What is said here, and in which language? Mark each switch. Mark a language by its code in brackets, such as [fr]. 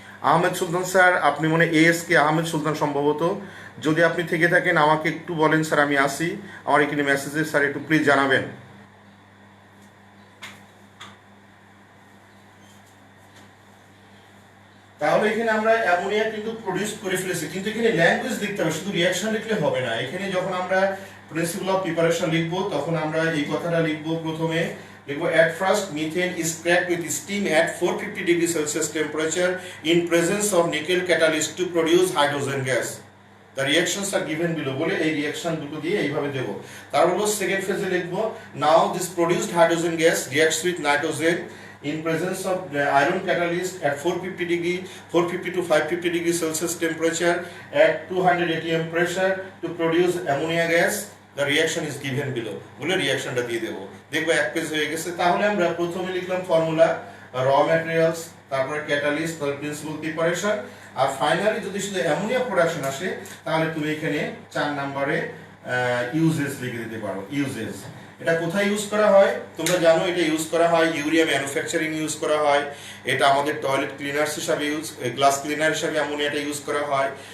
[bn] আহমেদ সুলতান sir, আপনি মনে ASK Ahmed সুলতান সম্ভবত, যদি আপনি থেকে থাকেন আমাকে একটু বলেন স্যার, আমি আসি। আমার এখানে মেসেজে স্যার একটু প্লিজ জানাবেন। তাহলে এখানে আমরা অ্যামোনিয়া কিন্তু প্রডিউস করে ফেলেছি, কিন্তু এখানে ল্যাঙ্গুয়েজ লিখতে হবে, শুধু রিঅ্যাকশন লিখলে হবে না। এখানে যখন আমরা প্রিন্সিপাল অফ প্রিপারেশন লিখবো তখন আমরা এই কথাটা লিখবো, প্রথমে লিখবো [en] at first methane is cracked with steam at 450 degree Celsius temperature in presence of nickel catalyst to produce hydrogen gas. The reactions are given below, [bn] বলে এই রিঅ্যাকশন দুটো দিয়ে এইভাবে দেব। তারপর সেকেন্ড ফেজে লিখবো [en] now this produced hydrogen gas reacts with nitrogen in presence of iron catalyst at 450 to 550 degree Celsius temperature at 200 atm pressure to produce ammonia gas. The reaction is given below, [bn] বলে রিঅ্যাকশনটা দিয়ে দেব। দেখবো এক page হয়ে গেছে। তাহলে আমরা প্রথমে লিখলাম ফর্মুলা, র ম্যাটেরিয়ালস, তারপরে ক্যাটালিস্ট, তারপর প্রিন্সিপাল প্রিপারেশন, আর ফাইনালি যদি শুধু অ্যামোনিয়া প্রোডাকশন আসে তাহলে তুমি এখানে 4 নম্বরে ইউজেস লিখে দিতে পারো। ইউজেস এটা কোথায় ইউজ করা হয় তোমরা জানো, এটা ইউজ করা হয় ইউরিয়া ম্যানুফ্যাকচারিং ইউজ করা হয়, এটা আমাদের টয়লেট ক্লিনার্স হিসাবে গ্লাস ক্লিনার হিসাবে অ্যামোনিয়াটা ইউজ করা হয়।